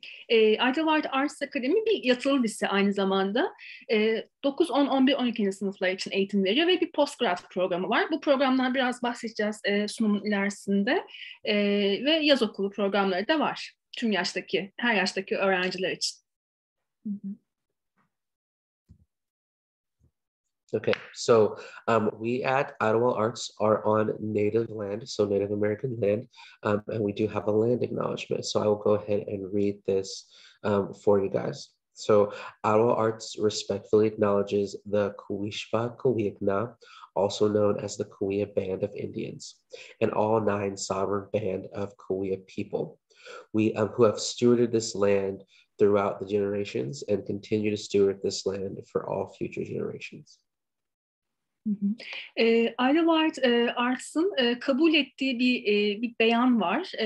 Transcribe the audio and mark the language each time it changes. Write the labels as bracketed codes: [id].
[tr] Idyllwild Arts Akademi bir yatılı lise aynı zamanda. 9, 10, 11, 12. sınıflar için eğitim veriyor ve bir postgrad programı var. Bu programdan biraz bahsedeceğiz sunumun ilerisinde. Ve yaz okulu programları da var. Tüm her yaştaki öğrenciler için. [en] Okay, so we at Idyllwild Arts are on native land, so Native American land, and we do have a land acknowledgement. So I will go ahead and read this for you guys. So Idyllwild Arts respectfully acknowledges the Kawishpa Kawikna, also known as the Kauai Band of Indians, and all 9 sovereign band of Kauai people. We who have stewarded this land throughout the generations and continue to steward this land for all future generations. [tr] Idyllwild Arts'ın kabul ettiği bir beyan var.